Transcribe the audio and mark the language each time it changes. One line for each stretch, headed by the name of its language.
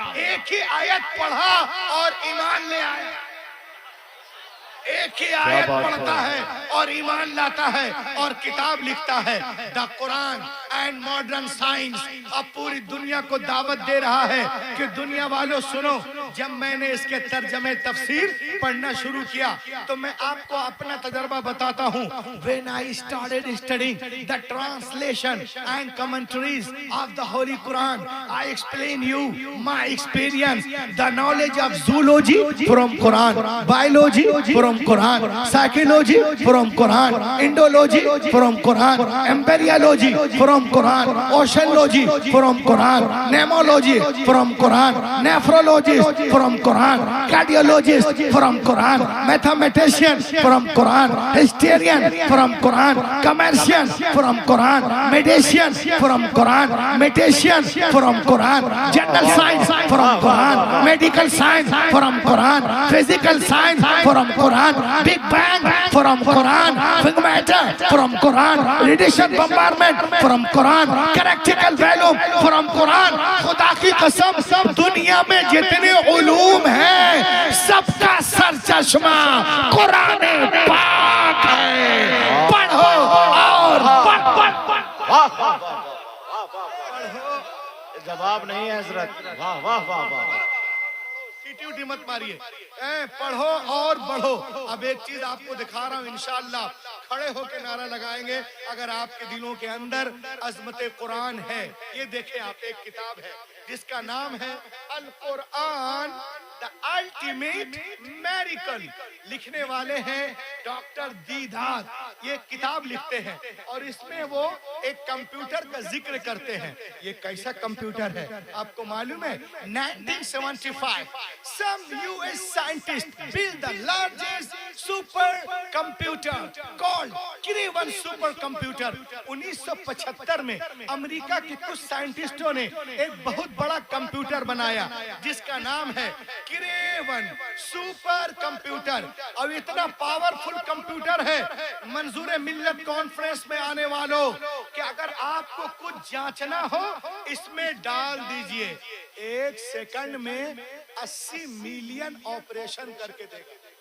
Hindi: एक ही आयत पढ़ा और ईमान ले आया। एक ही आयत पढ़ता है और ईमान लाता है और किताब लिखता है। The Quran and modern science अब पूरी दुनिया को दावत दे रहा है कि दुनिया वालों सुनो। जब मैंने इसके तर्जमे तफसीर पढ़ना शुरू किया तो मैं आपको अपना तजर्बा बताता हूँ।
English: When I started studying the translation and commentaries of the Holy Quran, I explain you my experience, the knowledge of zoology from Quran, biology from Quran, psychology from Quran, Indology from Quran, embryology from Quran, oceanology from Quran, nemology from Quran, nephrologist from Quran, cardiologist from Quran, mathematician from Quran, historian from Quran, commercian from Quran, medician from Quran, mathematician from Quran, general science from Quran, medical science from Quran, physical science from Quran, Big Bang from Quran, Big Matter from Quran, radiation bombardment from Quran, characteristical value from Quran।
Hindi: खुदा की कसम, दुनिया में जितने उलूम हैं सबका sir चश्मा कुरान पाक है। पढ़ो और जवाब नहीं है हजरत। वाह वाह वाह वाह। सीटी मत मारिए, पढ़ो और बढ़ो। अब एक चीज आपको दिखा रहा हूँ, इंशाअल्लाह खड़े होकर नारा लगाएंगे अगर आपके दिलों के अंदर अजमत कुरान है। ये देखें आप, एक किताब है जिसका नाम है अल कुरान द अल्टीमेट मेरिकल। लिखने वाले हैं डॉक्टर दीदार। ये किताब लिखते हैं और इसमें वो एक कंप्यूटर का जिक्र करते हैं। ये कैसा कंप्यूटर है आपको मालूम है?
English: 1975 some US scientists built the largest super computer called Cray-1 super computer।
Hindi: 1975 में अमेरिका के कुछ साइंटिस्टों ने एक बहुत बड़ा कंप्यूटर बनाया जिसका नाम है Cray-1 सुपर कंप्यूटर। और इतना पावरफुल कंप्यूटर है, मंजूर मिल्लत कॉन्फ्रेंस में आने वालों कि अगर आपको कुछ जांचना हो इसमें डाल दीजिए, 1 सेकंड में 80 मिलियन ऑपरेशन करके देगा।